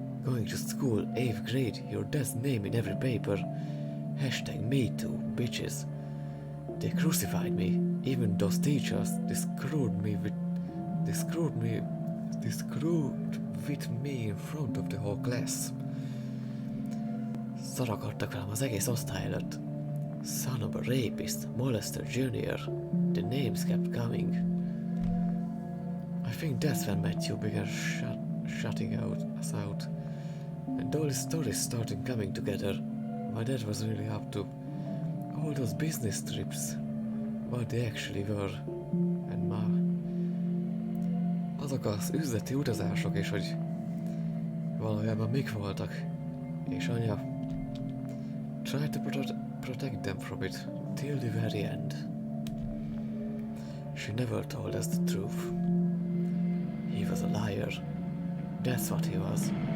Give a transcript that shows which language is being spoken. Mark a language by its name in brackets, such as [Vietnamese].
[English] Going to school, 8th grade, your dad's name in every paper. Hashtag me too, bitches. They crucified me. Even those teachers, they screwed with me in front of the whole class. [Hungarian] Szarakodtak velem az egész osztály előtt. [English] Son of a rapist, molester junior. The names kept coming. I think that's when Matthew began shutting us out. And all the stories started coming together. My dad was really up to all those business trips. What they actually were. [Hungarian] And azok az üzleti utazások, és hogy valójában mik voltak. És anya [English] tried to protect them from it till the very end. She never told us the truth. He was a liar. That's what he was.